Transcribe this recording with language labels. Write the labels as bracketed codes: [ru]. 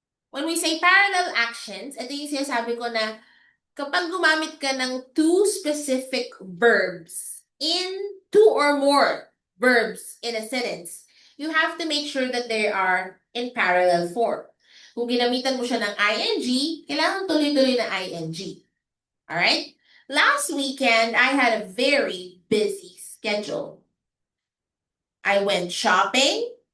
[en] When we say parallel actions, [tl] ito yung sinasabi ko na kapag gumamit ka ng [en] two specific verbs in two or more verbs in a sentence, you have to make sure that they are in parallel form. [tl] Kung ginamitan mo siya ng ing, kailangan tuloy-tuloy na ing. [en] Alright? Last weekend, I had a very busy schedule. I went shopping.